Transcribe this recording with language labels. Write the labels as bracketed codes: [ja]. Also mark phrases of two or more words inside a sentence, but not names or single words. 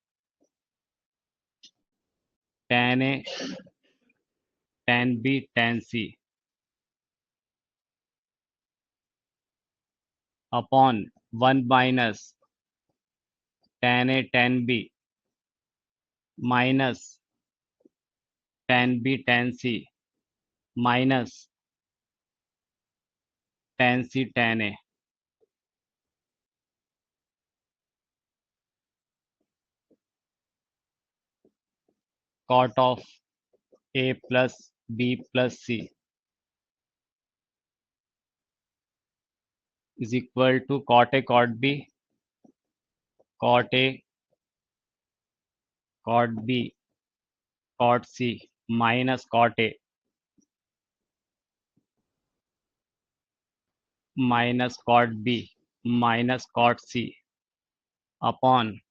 [en] tan a tan b tan c upon 1 minus tan a tan b minus tan b tan c minus tan c tan a। cot of a plus b plus c is equal to cot a cot b cot a cot b cot c minus cot a minus cot b minus cot c upon